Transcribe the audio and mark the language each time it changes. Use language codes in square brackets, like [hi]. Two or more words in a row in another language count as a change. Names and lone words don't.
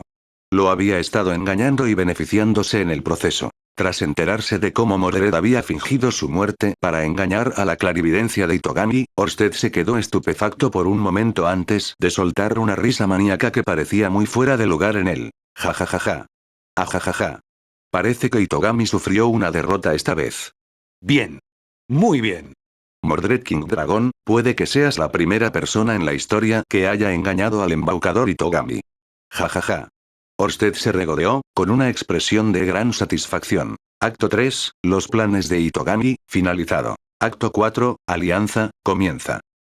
[es] Lo había estado engañando y beneficiándose en el proceso. Tras enterarse de cómo Mordred había fingido su muerte para engañar a la clarividencia de Itogami, Orsted se quedó estupefacto por un momento antes de soltar una risa maníaca que parecía muy fuera de lugar en él. Ja ja ja ja. Ajajaja. Parece que Itogami sufrió una derrota esta vez. Bien. Muy bien. Mordred King Dragon, puede que seas la primera persona en la historia que haya engañado al embaucador Itogami. Ja ja ja. Orsted se regodeó, con una expresión de gran satisfacción. Acto 3, los planes de Itogami, finalizado. Acto 4, alianza, comienza.